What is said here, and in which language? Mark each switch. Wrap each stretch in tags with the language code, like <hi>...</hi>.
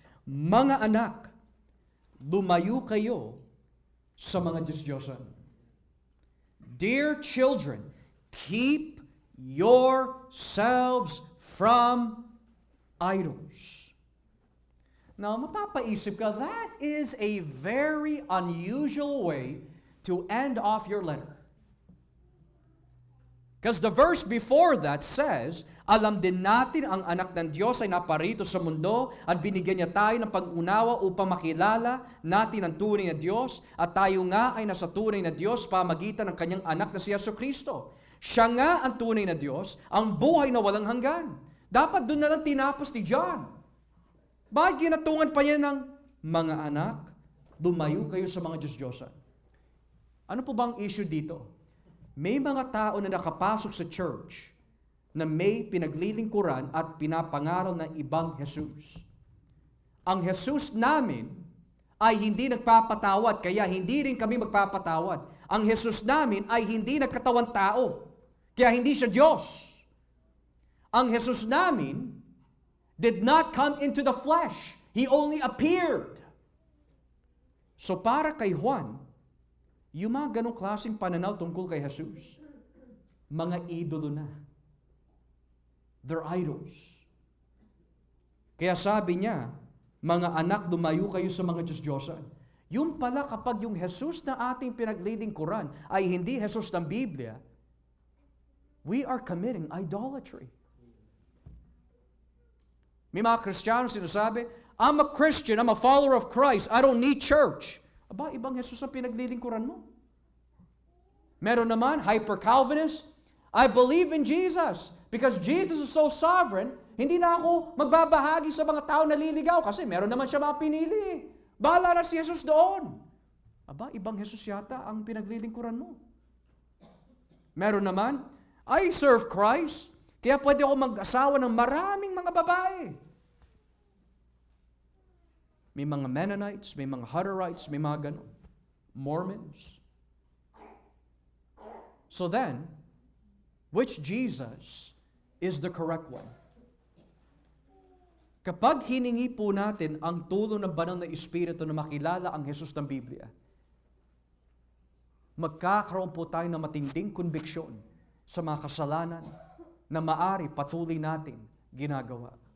<tl>Mga anak, lumayo kayo sa mga Diyos-Diyosan.</tl> <en>Dear children, keep yourselves from idols. Now,</en> <tl>mapapaisip ka,</tl> <en>that is a very unusual way to end off your letter.</en> <tl>Because the verse before that says, alam din natin ang anak ng Diyos ay naparito sa mundo at binigyan niya tayo ng pag-unawa upang makilala natin ang tunay na Diyos at tayo nga ay nasa tunay na Diyos pamagitan ng kanyang anak na si Jesucristo. Siya nga ang tunay na Diyos, ang buhay na walang hanggan. Dapat doon na lang tinapos ni John. Bakit ginatungan pa niya ng mga anak, lumayo kayo sa mga Diyos-Diyosan? Ano po bang issue dito? May mga tao na nakapasok sa church na may pinaglilingkuran at pinapangaral ng ibang Jesus. Ang Jesus namin ay hindi nagpapatawad, kaya hindi rin kami magpapatawad. Ang Jesus namin ay hindi nagkatawang tao, kaya hindi siya Diyos. Ang Jesus namin</tl> <en>did not come into the flesh. He only appeared.</en> <tl>So para kay Juan, yung mga ganong klaseng pananaw tungkol kay Jesus, mga idolo na.</tl> <en>They're idols.</en> <tl>Kaya sabi niya, mga anak, lumayo kayo sa mga Diyos-Diyosan. Yung pala kapag yung Jesus na ating pinaglilingkuran ay hindi Jesus ng Biblia,</tl> <en>we are committing idolatry.</en> <tl>May mga Kristiyano sinasabi,</tl> <en>I'm a Christian, I'm a follower of Christ, I don't need church.</en> <tl>Aba, ibang Jesus ang pinaglilingkuran mo. Meron naman,</tl> <en>hyper-Calvinist, I believe in Jesus. Because Jesus is so sovereign,</en> <tl>hindi na ako magbabahagi sa mga tao na liligaw kasi meron naman siya mga pinili. Bahala na si Jesus doon. Aba, ibang Jesus yata ang pinaglilingkuran mo. Meron naman,</tl> <en>I serve Christ,</en> <tl>kaya pwede ako mag-asawa ng maraming mga babae. May mga Mennonites, may mga Hutterites, may mga ganun.</tl> <en>Mormons. So then, which Jesus is the correct one?</en> <tl>Kapag hiningi po natin ang tulong ng banal na Espiritu na makilala ang Jesus ng Biblia, magkakaroon po tayo ng matinding konbiksyon sa mga kasalanan na maari patuloy natin ginagawa.</tl>